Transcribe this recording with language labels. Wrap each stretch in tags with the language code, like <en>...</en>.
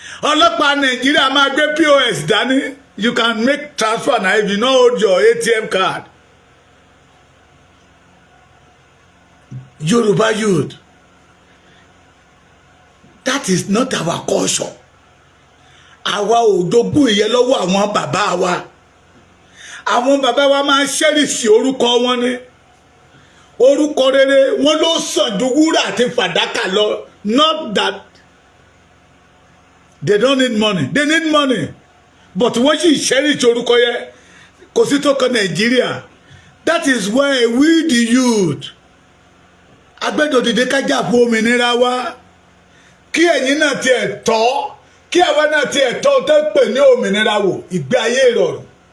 <yo>Ọlọ́pàá Nàìjíríà máa gbé POS dání.</yo> <en>You can make transfer now if you don't hold your ATM card. Yoruba youth, that is not our culture.</en> <yo>Àwa ò jogún ìyẹn lọ́wọ́ àwọn bàbá wa. Àwọn bàbá wa máa ń ṣẹ́rìsì orúkọ wọn ni. Orúkọ rere wọn ló sàn ju wúrà àti fàdákà lọ.</yo> <en>Not that they don't need money. They need money. But</en> <yo>wọ́n sì ṣẹ́rìsì orúkọ yẹn kò sí tó kan Nàìjíríà.</yo> <en>That is why we the youth</en> <yo>agbẹ́dọ̀ dìde kájà fún òmìnira wa kí ẹ̀yin náà tiẹ̀ tọ́ kí àwa náà tiẹ̀ tọ́ tó pè ní òmìnira wò ìgbé ayé ìrọ̀rùn.</yo>